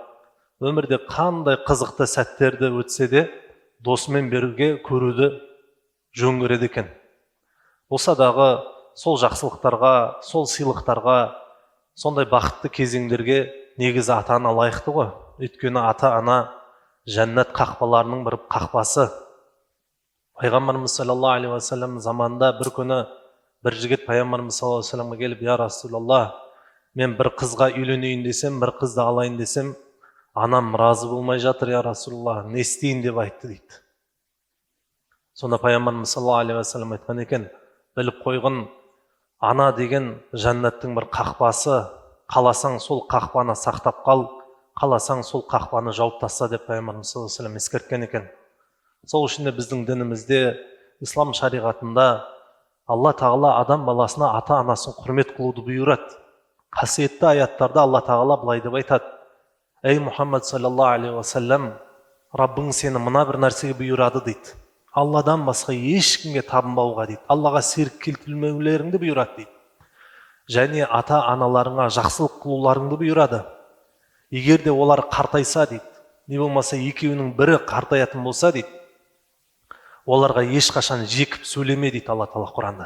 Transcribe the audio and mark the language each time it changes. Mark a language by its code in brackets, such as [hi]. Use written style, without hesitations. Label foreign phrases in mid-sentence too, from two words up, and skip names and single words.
[kk] Өмірде қандай қызықты сәттерді өтсе де досымен бірге көруді жөн көреді екен. Болса дағы сол жақсылықтарға, сол сыйлықтарға, сондай бақытты кезеңдерге негізі ата-ана лайықты ғой. Өйткені ата-ана жәннат қақпаларының бір қақпасы. Пайғамбарымыз [ar] صلى الله عليه وسلم [kk] заманында бір күні бір жігіт пайғамбарымыз [ar] صلى الله عليه وسلم [kk] келіп: [ar] "يا رسول الله, [kk] мен бір қызға үйленейін десем, бір қызды алайын десем, анам разы болмай жатыр, [ar] يا رسول الله, [kk] не істейін?" деп айтты дейді. Сонда пайғамбарымыз [ar] صلى الله عليه وسلم [kk] айтқан екен: "Біліп қойғын, ана деген жәннаттың бір қақпасы, қаласаң сол қақпаны сақтап қал, қаласаң сол қақпаны жауып таста" деп пайғамбарымыз [ar] صلى الله عليه وسلم [kk] ескерткен екен. Сол үшін де біздің дінімізде, ислам шариғатында Алла Тағала адам баласына ата-анасын құрмет қылуды бұйырады. Қасиетті аяттарда Алла Тағала былай деп айтады: "Ей Мұхаммад [ar] صلى الله عليه وسلم, [kk] Раббың сені мына бір нәрсеге бұйырады" дейді. Алладан басқа ешкімге табынбауға дейді. Аллаға серік келтірмеулеріңді бұйырады дейді. Және ата-аналарыңа жақсылық қылуларыңды бұйырады. Егер де олар қартайса дейді, не болмаса екеуінің бірі қартаятын болса дейді, оларға ешқашан жекіп сөйлеме дейді Алла Тағала Құранда.